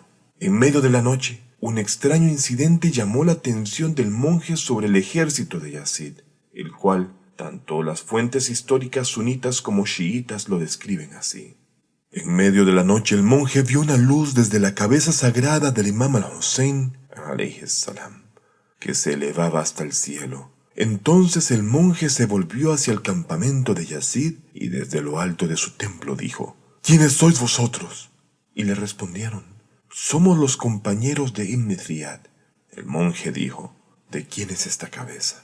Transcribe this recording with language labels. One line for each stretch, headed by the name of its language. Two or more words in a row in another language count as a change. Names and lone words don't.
Spanish: En medio de la noche, un extraño incidente llamó la atención del monje sobre el ejército de Yazid, el cual tanto las fuentes históricas sunitas como chiitas lo describen así. En medio de la noche el monje vio una luz desde la cabeza sagrada del imam al-Hussein,
Arabic: عليه السلام,
Spanish: que se elevaba hasta el cielo. Entonces el monje se volvió hacia el campamento de Yazid y desde lo alto de su templo dijo: ¿quiénes sois vosotros? Y le respondieron: somos los compañeros de Ibn Ziyad. El monje dijo: ¿de quién es esta cabeza?